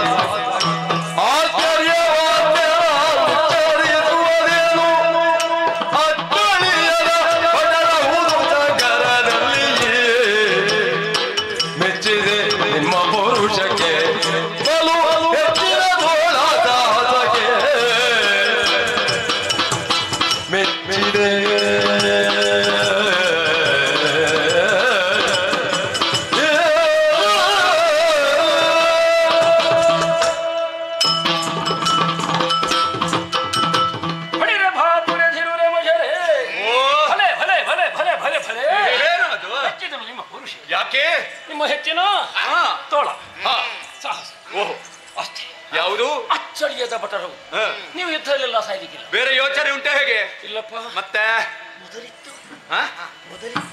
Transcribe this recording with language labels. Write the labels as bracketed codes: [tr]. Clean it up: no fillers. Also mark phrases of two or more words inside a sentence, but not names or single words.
[kn] ಆಶ್ಚರ್ಯವಾದ್ಯರಿಸುವುದೇನು ಅಕ್ಕಳಿಯದ ಪಟರ ಹುಡುಗರಲ್ಲಿಯೇ ಮೆಚ್ಚಿದೆ ನಿಮ್ಮ ಪೌರುಷಕ್ಕೆ, ಬಲು ಹೆಚ್ಚಿನ ತೋಳ ಸಾಹಸಕ್ಕೆ ಮೆಚ್ಚಿದೆ. ಹೊಡಿರೆ ಭಾತುರೆ ಧಿರುರೆ ಮುಜರೆ. ಭಲೆ ಭಲೆ ಭಲೆ ಭಲೆ ಭಲೆ ಭಲೆ. ಏನದು? ಹೆಚ್ಚಿದನು ನಿಮ್ಮ ಪುರುಷ, ಯಾಕೆ? ನಿಮ್ಮ ಹೆಚ್ಚಿನ ಹಾ. ತೋಳ ಹಾ. ಸಾಹಸ ಓಹೋ, ಅಷ್ಟೇ. ಯಾವುದು? ಅಚ್ಚಳಿಯದ ಭಟರು. ಹಾ. ನೀವು ಯುದ್ಧದಲ್ಲೆಲ್ಲ ಸಾಯ್ಲಿಕ್ಕಿಲ್ಲ. ಬೇರೆ ಯೋಚನೆ ಉಂಟೆ ಹೇಗೆ? ಇಲ್ಲಪ್ಪ, ಮತ್ತೆ ಮೊದಲಿತ್ತು ಹಾ? ಮೊದಲಿತ್ತು